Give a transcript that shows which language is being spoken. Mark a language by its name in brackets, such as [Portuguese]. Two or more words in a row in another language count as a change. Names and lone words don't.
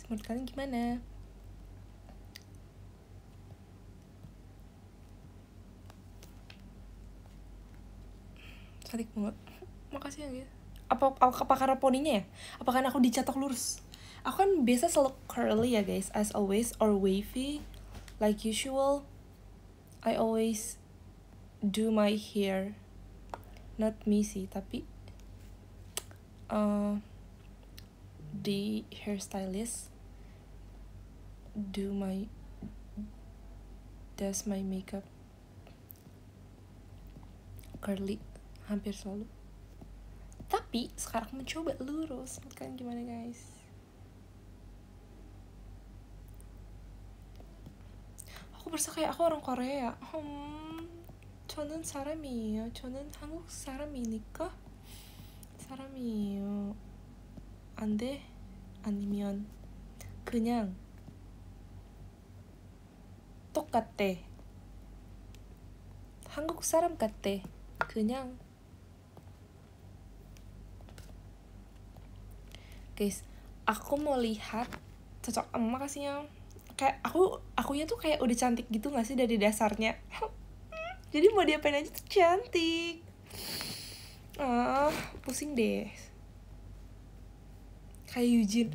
[Indonesian] Menurut kalian gimana? Cantik banget. Makasih ya guys. Apa karena poninya ya? Apa karena aku dicatok lurus? Aku kan biasa selalu curly ya guys, [English] as always, or wavy like usual. I always do my hair, not me sih, tapi the hairstylist does my makeup curly [Indonesian] hampir selalu. Tapi sekarang aku mencoba lurus. Kalian gimana guys? Aku berasa kayak aku orang Korea. [Korean] 저는 사람이에요. 저는 한국 사람이니까 사람이에요. 안 돼? 아니면 그냥 똑같대. 한국 사람 같대. 그냥. [Indonesian] Guys, aku mau lihat cocok. Makasih ya. Kayak akunya tuh kayak udah cantik gitu gak sih dari dasarnya? Jadi mau diapain aja tuh cantik. Pusing deh. Kayak Eugene.